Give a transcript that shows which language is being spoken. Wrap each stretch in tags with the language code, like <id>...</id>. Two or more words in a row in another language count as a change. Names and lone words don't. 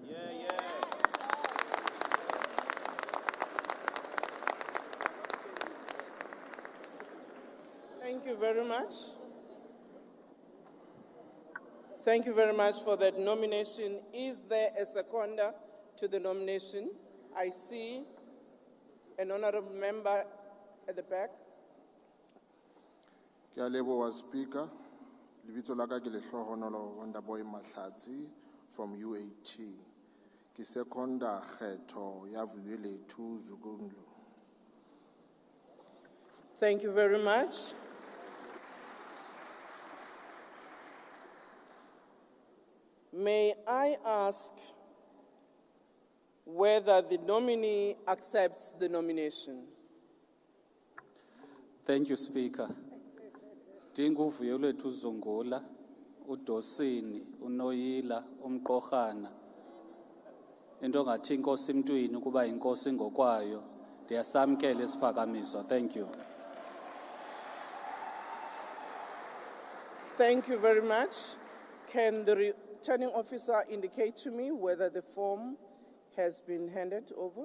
<en>Thank you very much. Thank you very much for that nomination. Is there a seconder to the nomination? I see an honorable member at the back.</en> <st>Ke a leboha Speaker. Lebitso la ka ke Lehlohonolo Wonderboy Mahlatsi from UAT. Ke seconda kgetho ya Vuyeletu Zungula.</st> <en>Thank you very much. May I ask whether the nominee accepts the nomination? Thank you, Speaker.</en> <xh>Dingu Vuyeletu Zungula, uDosini, uNoyila, uMqohana. Into ngathi inkosi emntwini kuba inkosi ngokwayo. Ndiyasamkela isiphakamiso.</xh> <en>Thank you. Thank you very much. Can the returning officer indicate to me whether the form has been handed over?</en>